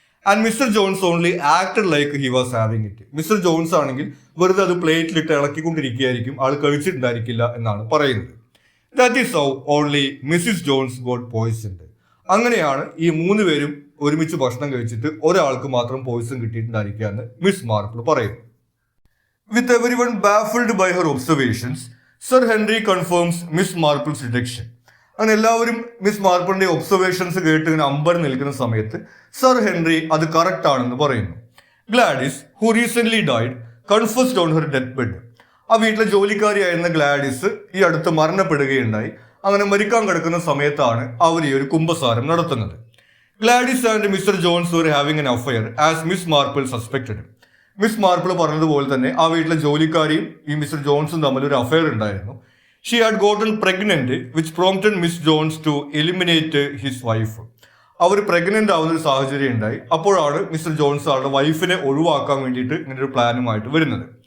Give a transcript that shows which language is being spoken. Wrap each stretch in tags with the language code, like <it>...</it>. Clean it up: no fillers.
<en>And Mr Jones only acted like he was having it.</en> <ml>Mister John's ആണെങ്കിൽ വെറുതെ അത് പ്ലേറ്റിലിട്ട് ഇളക്കിക്കൊണ്ടിരിക്കുകയായിരിക്കും, ആൾ കഴിച്ചിട്ടുണ്ടായിരിക്കില്ല എന്നാണ് പറയുന്നത്.</ml> <en>That is how only Mrs Jones got poisoned.</en> <ml>അങ്ങനെയാണ് ഈ 3 പേരും ഒരുമിച്ച് ഭക്ഷണം കഴിച്ചിട്ട് ഒരാൾക്ക് മാത്രം പോയിസൺ കിട്ടിയിട്ടുണ്ടായിരിക്കുക എന്ന് മിസ് മാർപ്പിൾ പറയുന്നു.</ml> <en>With everyone baffled by her observations, Sir Henry confirms Miss Marple's deduction.</en> <ml>അങ്ങനെ എല്ലാവരും മിസ് മാർപ്പിളിന്റെ ഒബ്സർവേഷൻസ് കേട്ട് ഇങ്ങനെ അമ്പരം നിൽക്കുന്ന സമയത്ത് സർ ഹെൻറി അത് കറക്റ്റ് ആണെന്ന് പറയുന്നു.</ml> <en>Gladys, who recent died, confessed on her death bed.</en> <ml>ആ വീട്ടിലെ ജോലിക്കാരിയായിരുന്ന ഗ്ലാഡിസ് ഈ അടുത്ത് മരണപ്പെടുകയുണ്ടായി. അങ്ങനെ മരിക്കാൻ കിടക്കുന്ന സമയത്താണ് അവർ ഈ ഒരു കുംഭസാരം നടത്തുന്നത്.</ml> <en>Gladys and Mr Jones were having an affair as Miss Marple suspected.</en> <ml>Miss Marple പറഞ്ഞതുപോലെ തന്നെ ആ വീട്ടിലെ ജോലിക്കാരിയും ഈ മിസ്റ്റർ ജോൺസും തമ്മിൽ ഒരു അഫയർ ഉണ്ടായിരുന്നു.</ml> <en>She had gotten pregnant which prompted Miss Jones to eliminate his wife.</en> <ml>Our pregnant ആവുന്ന ഒരു സാഹചര്യം ഉണ്ടായി. അപ്പോഴാണ് മിസ്റ്റർ ജോൺസ് അവരുടെ വൈഫിനെ ഒഴിവാക്കാൻ വേണ്ടിയിട്ട് ഇങ്ങനെ ഒരു പ്ലാനുമായിട്ട് വരുന്നത്.</ml>